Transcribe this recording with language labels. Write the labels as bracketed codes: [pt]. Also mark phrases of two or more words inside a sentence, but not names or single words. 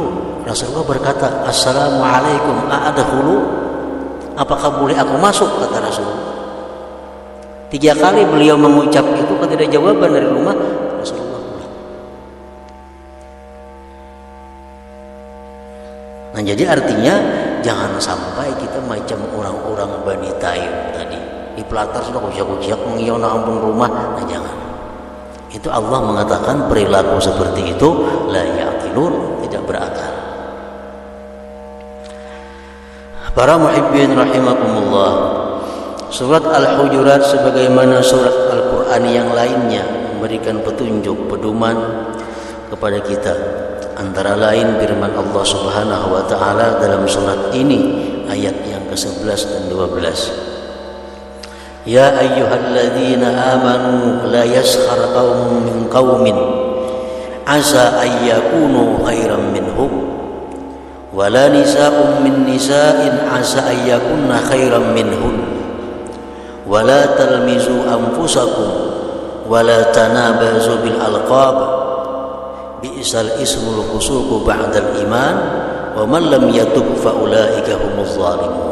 [id] Rasulullah berkata, [ar] السلام عليكم أأدخل, [id] apakah boleh aku masuk, kata Rasulullah. 3 kali beliau mengucap itu, ketika ada jawaban dari rumah, Rasulullah pulang. [bjn] Nah, jadi artinya jangan sampai kita macam orang-orang Bani Taim tadi di pelatar sudah kuciak-kuciak mengiyauna ampun rumah. Nah, jangan. [id] Itu Allah mengatakan perilaku seperti itu [ar] لا يعقلون, [id] tidak berakal. Para [ar] محبين رحمكم الله, [id] surat Al-Hujurat sebagaimana surat Al-Quran yang lainnya memberikan petunjuk, pedoman kepada kita. Antara lain firman Allah [ar] سبحانه وتعالى [id] dalam surat ini ayat yang ke-11 dan 12. [ar] يا أيها الذين آمنوا لا يسخر قوم من قوم عسى أن يكونوا خيرا منهم ولا نساء من نساء عسى أن يكن خيرا منهن ولا تلمزوا أنفسكم ولا تنابزوا بالألقاب بئس الاسم الفسوق بعد الإيمان ومن لم يتب فأولئك هم الظالمون.